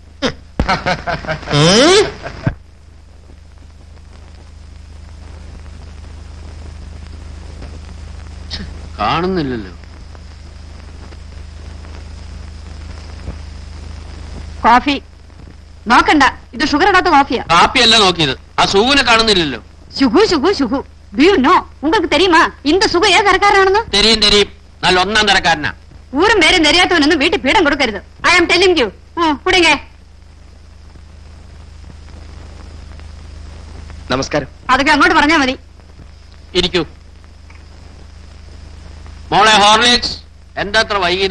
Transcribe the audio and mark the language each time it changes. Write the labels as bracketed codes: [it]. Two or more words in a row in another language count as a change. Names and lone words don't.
[ml] കാണുന്നില്ലല്ലോ. കോഫി നോക്കണ്ട, ഇത് ഷുഗർ ഇടാത്ത കോഫിയാ. കാപ്പിയല്ല നോക്കിയത്, ആ സൂവിനെ കാണുന്നില്ലല്ലോ. ശുഗു ശുഗു ശുഗു. [en] Do you know? [ta] உங்களுக்கு தெரியுமா இந்த സുഖ [ml] ഏത് തരക്കാരാണെന്ന്? തെരിയും തെരിയും, നല്ല ഒന്നാം തരക്കാരനാ. ഊരും പേരും തെരിയാത്തവനൊന്നും വീട്ടിൽ പീഠം കൊടുക്കരുത്. [en] I am telling you. കുടിങ്ങ. [ml] നമസ്കാരം. അതൊക്കെ അങ്ങോട്ട് പറഞ്ഞാ മതി. ഇരിക്കൂ. മോളെ ഹോർലിക്സ്, എന്താ അത്ര വൈകിയത്?